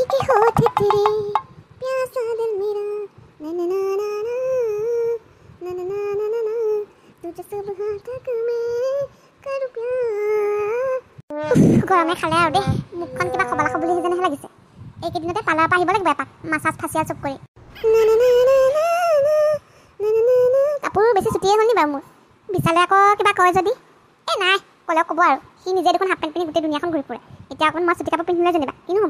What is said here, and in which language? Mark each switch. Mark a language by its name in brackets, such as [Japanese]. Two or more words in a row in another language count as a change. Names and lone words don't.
[Hindi] होठ तेरे प्यासा दिल मेरा ना ना ना ना ना ना ना ना ना ना तुझे सुबह तक मैं करूं प्यार [Assamese] गरमे खाले আৰু দে মুখখন কিবা খবলা খবলি যেনহে লাগিছে এইকেইদিনতে পালাৰ পৰা আহিব লাগিব এপাক মাছাজ ফাচিয়াল চব কৰি কাপোৰ বেছি ছুটিয়ে হ'ল নি বাৰু মোৰ বিচালে আকৌ কিবা কয় যদি এই নাই ক'লেও ক'ব আৰু সি নিজে দেখোন হাফ পেণ্ট পিন্ধি গোটেই দুনিয়াখন ঘূৰি ফুৰে এতিয়া অকণ মই ছুটি কাপোৰ পিন্ধিলে যেনিবা কিনো হ'ব